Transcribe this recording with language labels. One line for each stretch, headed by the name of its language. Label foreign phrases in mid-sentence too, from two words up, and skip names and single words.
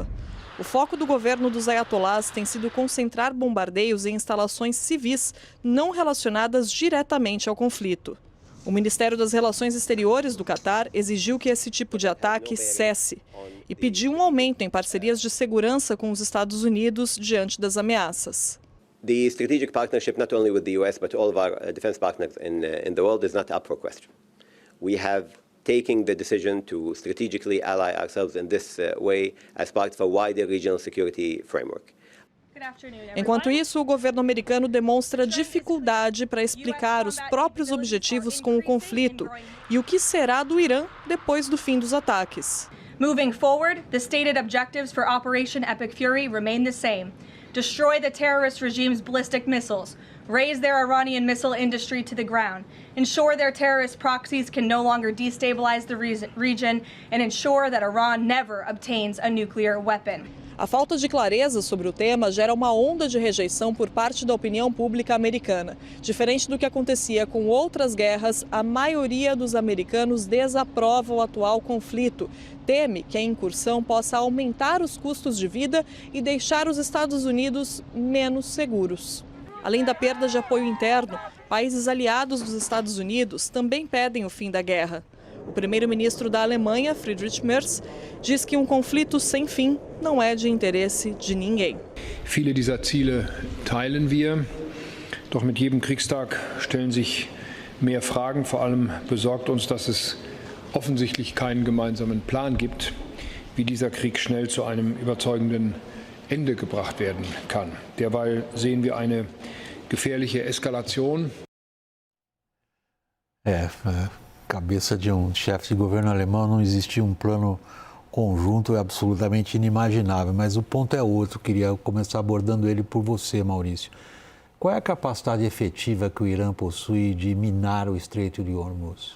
Portuguese: O foco do governo dos ayatolás tem sido concentrar bombardeios em instalações civis não relacionadas diretamente ao conflito. O Ministério das Relações Exteriores do Catar exigiu que esse tipo de ataque cesse e pediu um aumento em parcerias de segurança com os Estados Unidos diante das ameaças.
English: The strategic partnership, not only with the US, but all of our defense partners in the world, is not up for question. We have taken the decision to strategically ally ourselves in this way as part of a wider regional security framework.
Portuguese: Enquanto isso, o governo americano demonstra dificuldade para explicar os próprios objetivos com o conflito e o que será do Irã depois do fim dos ataques.
English: Moving forward, the stated objectives for Operation Epic Fury remain the same. Destroy the terrorist regime's ballistic missiles, raise their Iranian missile industry to the ground, ensure their terrorist proxies can no longer destabilize the region, and ensure that Iran never obtains a nuclear weapon.
Portuguese: A falta de clareza sobre o tema gera uma onda de rejeição por parte da opinião pública americana. Diferente do que acontecia com outras guerras, a maioria dos americanos desaprova o atual conflito. Teme que a incursão possa aumentar os custos de vida e deixar os Estados Unidos menos seguros. Além da perda de apoio interno, países aliados dos Estados Unidos também pedem o fim da guerra. O primeiro-ministro da Alemanha, Friedrich Merz, diz que um conflito sem fim não é de interesse de ninguém.
German: Viele dieser Ziele teilen wir, doch mit jedem Kriegstag stellen sich mehr Fragen. Vor allem besorgt uns, dass es offensichtlich keinen gemeinsamen Plan gibt, wie dieser Krieg schnell zu einem überzeugenden Ende gebracht werden kann. Derweil sehen wir eine gefährliche Eskalation.
Portuguese: Cabeça de um chefe de governo alemão, não existia um plano conjunto, é absolutamente inimaginável. Mas o ponto é outro, queria começar abordando ele por você, Maurício. Qual é a capacidade efetiva que o Irã possui de minar o Estreito de Hormuz?